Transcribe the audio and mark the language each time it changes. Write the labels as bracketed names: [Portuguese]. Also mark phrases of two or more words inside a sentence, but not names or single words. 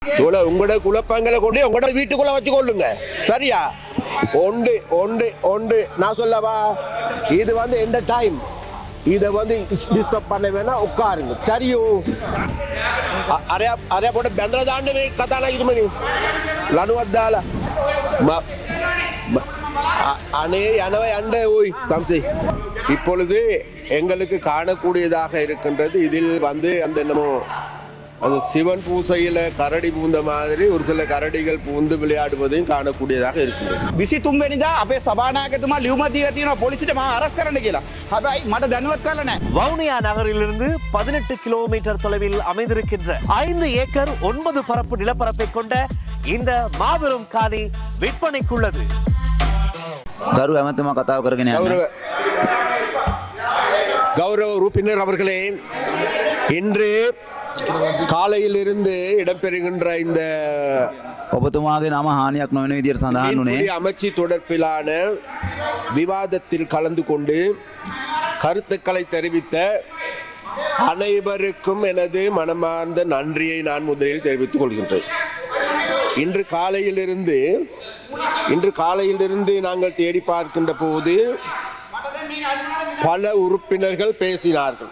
[Tamil] உங்களோட குழப்பங்களை கொண்டு உங்களோட வீட்டுக்குள்ள வச்சு கொள்ளுங்க. சரியா? ஒன்று ஒன்று ஒன்று நான் சொல்லவா, இது எந்த டைம் இதை டிஸ்டர்ப் பண்ண வேணா, உட்காருங்க. சரியோ? [Sinhala] අරයා පොඩ බැඳලා දාන්න මේ කතා නැගිටමනේ ලනුවක් දාලා அனே යනවා යන්න ஓய் தம்சி. [Tamil] இப்பொழுது எங்களுக்கு காணக்கூடியதாக இருக்கின்றது, இதில் அந்த என்னமோ அந்த சிவன் பூசையில கரடி பூந்த மாதிரி ஒரு சில கரடிகள் பூந்து விளையாடுவதையும் காணக்கூடியதாக இருக்கிறது. [Sinhala] 23 වෙනිදා අපේ සභානායකතුමා ලියුම දීලා තියෙනවා පොලිසියට මාව අරස් කරන්න කියලා. හැබැයි මට දැනුවත් කරලා නැහැ. [Tamil] வவுனியா நகரிலிருந்து 18 கிலோமீட்டர் தொலைவில் அமைந்திருக்கின்ற 5 ஏக்கர் 9 பரப்பு நிலப்பரப்பை கொண்ட இந்த மாபெரும் காணி விற்பனைக்குள்ளது. [Sinhala] ගරු ඇමතුමා කතාව කරගෙන යන්න. [Tamil] கௌரவ உறுப்பினர் அவர்களே, இன்று காலையில் இருந்து இடம்பெறுகின்ற இந்த [Sinhala] ඔබතුමාගේ නම හානියක් නොවන විදිහට සඳහන් වුණේ [Tamil] அமைச்சு தொடர்பிலான விவாதத்தில் கலந்து கொண்டு கருத்துக்களை தெரிவித்த அனைவருக்கும் எனது மனமார்ந்த நன்றியை நான் முதலில் தெரிவித்துக் கொள்கின்றேன். இன்று காலையிலிருந்து நாங்கள் தேடி பார்க்கின்ற போது பல உறுப்பினர்கள் பேசினார்கள்.